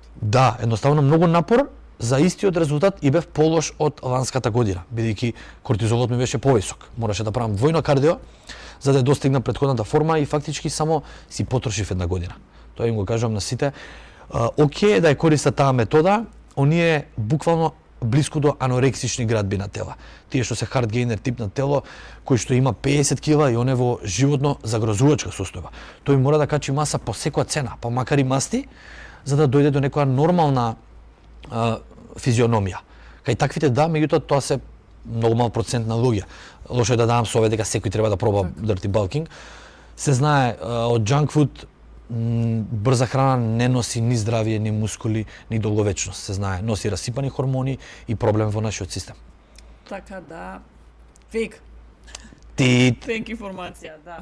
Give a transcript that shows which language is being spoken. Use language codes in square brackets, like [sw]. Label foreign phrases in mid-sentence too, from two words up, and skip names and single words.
[mk] Да, едноставно многу напор за истиот резултат и бев полош од ланската година, бидејќи кортизолот ми беше повисок. Мораше да правам двојно кардио за да ја достигнам претходната форма и фактички само си потрошив една година. Тоа им го кажувам на сите. Океј да ја користат таа метода, оние буквално блиску до анорексични градби на тела. Тие што се [en] hard gainer [mk] тип на тело, кој што има 50 кила и он е во животно загрозувачка состојба. Тој мора да качи маса по секоја цена, па макар и масти, за да дојде до некоја нормална физиономија. Кај таквите да, меѓутоа тоа се многу мал процент на луѓе. Лошо е да давам совет дека секој треба да проба [en] dirty bulking. [mk] Се знае од [en] junk food [mk] брза храна не носи ни здравие, ни мускули, ни долговечност. Се знае, носи расипани хормони и проблем во нашиот систем. Така да, фейк информација, да.